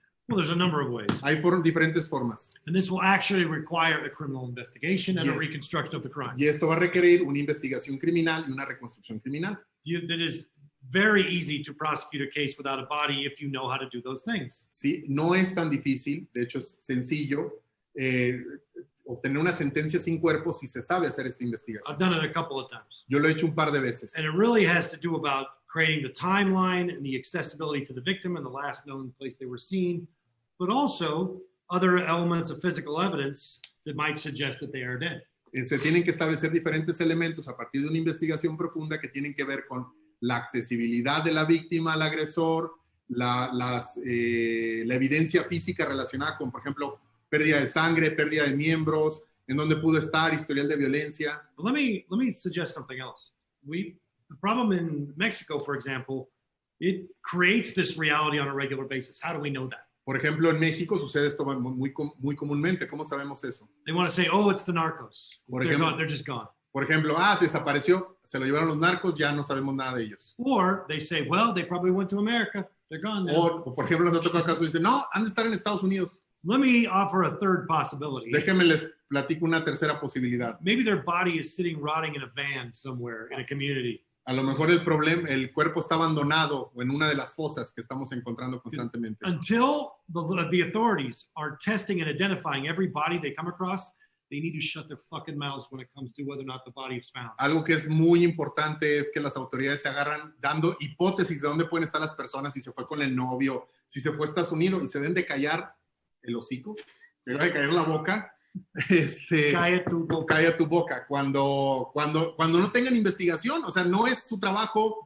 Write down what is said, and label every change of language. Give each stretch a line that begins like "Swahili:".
English: Well, there's a number of ways.
Spanish: Hay diferentes formas.
English: And this will actually require a criminal investigation and a reconstruction of the crime.
Spanish: Y esto va a requerir una investigación criminal y una reconstrucción criminal.
English: It is very easy to prosecute a case without a body if you know how to do those things.
Spanish: Sí, no es tan difícil, de hecho es sencillo obtener una sentencia sin cuerpo si se sabe hacer esta investigación.
English: I've done it a couple of times.
Spanish: Yo lo he hecho un par de veces.
English: And it really has to do about creating the timeline and the accessibility to the victim and the last known place they were seen, but also other elements of physical evidence that might suggest that they are dead.
Spanish: Se tienen que establecer diferentes elementos a partir de una investigación profunda que tienen que ver con la accesibilidad de la víctima al agresor, la evidencia física relacionada con, por ejemplo, pérdida de sangre, pérdida de miembros, en dónde pudo estar, historial de violencia.
English: Let me suggest something else. The problem in Mexico, for example, it creates this reality on a regular basis. How do we know that?
Spanish: Por ejemplo, en México sucede esto muy comúnmente. ¿Cómo sabemos eso?
English: They want to say, oh, it's the narcos. They're just gone.
Spanish: Por ejemplo, desapareció, se lo llevaron los narcos, ya no sabemos nada de ellos.
English: Or they say, well, they probably went to America. They're gone now.
Spanish: O por ejemplo, en otro caso dicen, no, han de estar en Estados Unidos.
English: Let me offer a third possibility.
Spanish: Déjenme les platico una tercera posibilidad.
English: Maybe their body is sitting rotting in a van somewhere in a community.
Spanish: A lo mejor el cuerpo está abandonado o en una de las fosas que estamos encontrando constantemente.
English: Until the authorities are testing and identifying every body they come across, they need to shut their fucking mouths when it comes to whether or not the body is found.
Spanish: Algo que es muy importante es que las autoridades se agarran dando hipótesis de dónde pueden estar las personas, si se fue con el novio, si se fue a Estados Unidos, y se deben de callar el hocico, se deben de callar la boca. Calla tu boca. Calla tu boca cuando no tengan investigación, o sea, no es su trabajo.